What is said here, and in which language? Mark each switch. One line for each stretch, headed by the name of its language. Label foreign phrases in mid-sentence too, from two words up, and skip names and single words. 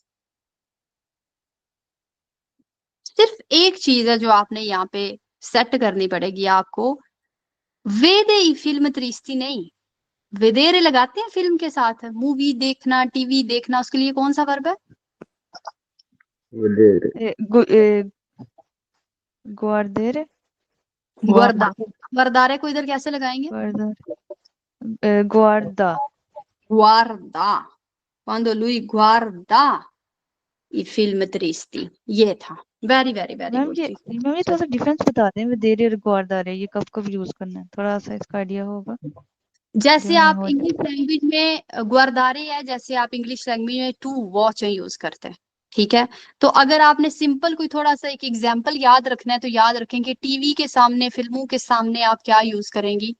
Hindi: सिर्फ एक चीज है जो आपने यहाँ पे सेट करनी पड़ेगी आपको,
Italian: vede film tristi
Hindi: नहीं, वेदेरे लगाते हैं फिल्म के साथ। मूवी देखना, टीवी देखना, उसके लिए कौन सा वर्ब है?
Italian: guardare गुर्दा। गुर्दारे को इधर कैसे लगाएंगे? guarda गुआरदा। quando lui guarda i film tristi।
Hindi: ये था।
English: very very very मैम गुड।
Hindi: ये थोड़ा सा डिफरेंस बता दें vedere और guardare, ये कब कब यूज करना है, थोड़ा सा इसका आइडिया होगा? जैसे आप
English: English language
Hindi: में गुआरदारे है, जैसे आप
English: English language
Hindi: में
English: to watch
Hindi: यूज करते हैं, ठीक है। तो अगर आपने सिंपल कोई थोड़ा सा एक एग्जांपल याद रखना है तो याद रखेंगे टीवी के सामने, फिल्मों के सामने आप क्या यूज करेंगी?